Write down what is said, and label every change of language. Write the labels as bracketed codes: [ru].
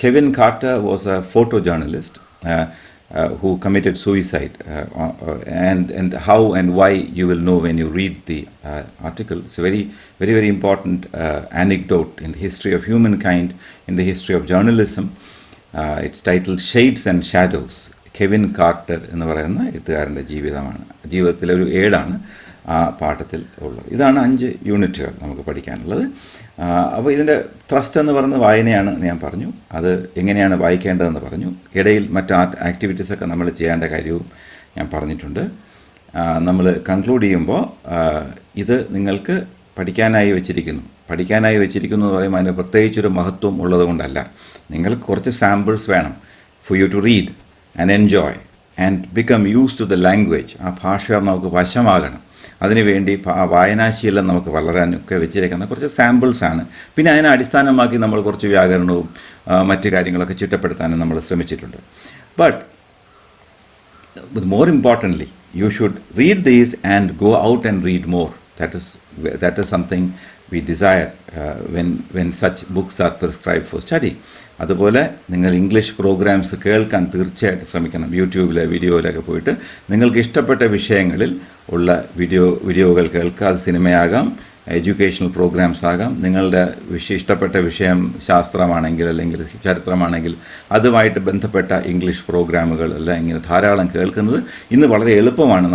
[en] Kevin Carter was a photojournalist who committed suicide, and how and why you will know when you read the article. It's a very, very, very important anecdote in the history of humankind, in the history of journalism. It's titled Shades and Shadows. [ml] Kevin quarter എന്ന് പറയുന്ന എഴുത്തുകാരൻ്റെ ജീവിതത്തിലെ ഒരു ഏടാണ് ആ പാഠത്തിൽ ഉള്ളത്. ഇതാണ് 5 യൂണിറ്റുകൾ നമുക്ക് പഠിക്കാനുള്ളത്. അപ്പോൾ ഇതിൻ്റെ ത്രസ്റ്റ് എന്ന് പറയുന്ന വായനയാണ് ഞാൻ പറഞ്ഞു. അത് എങ്ങനെയാണ് വായിക്കേണ്ടതെന്ന് പറഞ്ഞു. ഇടയിൽ മറ്റ് ആക്ടിവിറ്റീസൊക്കെ നമ്മൾ ചെയ്യേണ്ട കാര്യവും ഞാൻ പറഞ്ഞിട്ടുണ്ട്. നമ്മൾ കൺക്ലൂഡ് ചെയ്യുമ്പോൾ ഇത് നിങ്ങൾക്ക് പഠിക്കാനായി വെച്ചിരിക്കുന്നു എന്ന് പറയുമ്പോൾ അതിന് പ്രത്യേകിച്ചൊരു മഹത്വം ഉള്ളത് കൊണ്ടല്ല. നിങ്ങൾക്ക് കുറച്ച് സാമ്പിൾസ് വേണം [en] For you to read and enjoy and become use to the language. [ml] ആ ഭാഷ നമുക്ക് വശമാകണം. അതിനുവേണ്ടി വായനാശീലം നമുക്ക് വളരാനൊക്കെ വെച്ചിരിക്കുന്ന കുറച്ച് സാമ്പിൾസാണ്. പിന്നെ അതിനെ അടിസ്ഥാനമാക്കി നമ്മൾ കുറച്ച് വ്യാകരണവും മറ്റ് കാര്യങ്ങളൊക്കെ ചിട്ടപ്പെടുത്താനും നമ്മൾ ശ്രമിച്ചിട്ടുണ്ട്. [en] But more importantly you should read these and go out and read more. That is something we desire when such books are prescribed for study. [ml] അതുപോലെ നിങ്ങൾ ഇംഗ്ലീഷ് പ്രോഗ്രാംസ് കേൾക്കാൻ തീർച്ചയായിട്ടും ശ്രമിക്കണം. യൂട്യൂബിലെ വീഡിയോയിലൊക്കെ പോയിട്ട് നിങ്ങൾക്ക് ഇഷ്ടപ്പെട്ട വിഷയങ്ങളിൽ ഉള്ള വീഡിയോകൾ കേൾക്കുക. അത് സിനിമയാകാം, എഡ്യൂക്കേഷണൽ പ്രോഗ്രാംസ് ആകാം. നിങ്ങളുടെ ഇഷ്ടപ്പെട്ട വിഷയം ശാസ്ത്രമാണെങ്കിൽ അല്ലെങ്കിൽ ചരിത്രമാണെങ്കിൽ അതുമായിട്ട് ബന്ധപ്പെട്ട ഇംഗ്ലീഷ് പ്രോഗ്രാമുകൾ എല്ലാം ഇങ്ങനെ ധാരാളം കേൾക്കുന്നത് ഇന്ന് വളരെ എളുപ്പമാണ്.